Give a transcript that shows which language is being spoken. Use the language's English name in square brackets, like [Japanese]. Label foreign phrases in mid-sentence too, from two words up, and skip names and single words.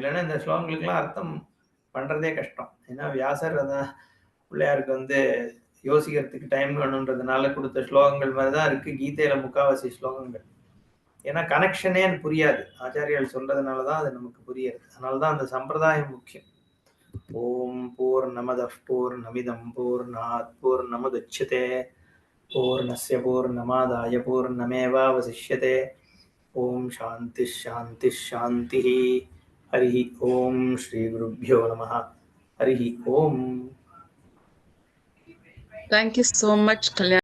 [Tamil] இல்லைன்னா இந்த ஸ்லோகங்களுக்கெல்லாம் அர்த்தம் பண்றதே கஷ்டம். ஏன்னா வியாசர் அதான் பிள்ளையாருக்கு யோசிக்கிறதுக்கு டைம் வேணுன்றதுனால கொடுத்த ஸ்லோகங்கள் மாதிரிதான் இருக்கு கீதையில முக்காவாசி ஸ்லோகங்கள். ஏன்னா கனெக்ஷனே புரியாது. ஆச்சாரியால் சொல்றதுனாலதான் அது நமக்கு புரியாது. அதனாலதான் அந்த சம்பிரதாயம் முக்கியம். [Sanskrit] ओम् पूर्णमदः पूर्णमिदम् पूर्णात् पूर्णमुदच्यते पूर्णस्य पूर्णमादाय पूर्णमेवावशिष्यते. ओम् शान्ति शान्ति शान्ति. हरि ओम् श्री गुरुभ्यो नमः. हरि ओम्. [English] Thank you so much, Kalyan.